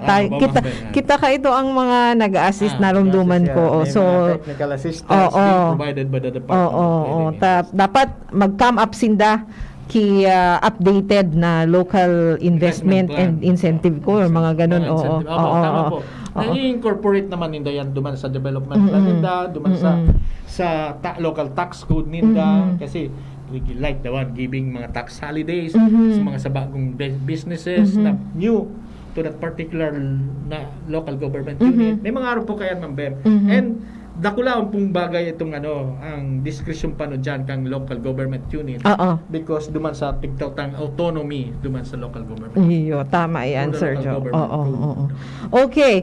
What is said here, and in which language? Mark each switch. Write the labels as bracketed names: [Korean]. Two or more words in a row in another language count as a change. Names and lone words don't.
[Bikol] Kita ka ito ang mga nag-assist narumduman ko. [English] So technical assistance provided by the department. [Bikol] Dapat mag-come up sinda ki updated na [English] local investment and incentive [Bikol] ko or mga ganun. Tama po. I-incorporate naman ninda yan duman sa [English] development plan [Bikol] ninda, duman sa [English] local tax code [Bikol] ninda kasi [English] like the one giving [Bikol] mga [English] tax holidays [Bikol] sa mga sa bagong businesses na [English] new to that particular [Bikol] na [English] local government unit. [Bikol] May mga araw po kaya member. And dakulaon pong bagay itong ang discretion pa dyan kang [English] local government unit because [Bikol] duman sa tigtawtang autonomy duman sa [English] local government. [Bikol] Iyo, tama yan, Sir Jo. Okay.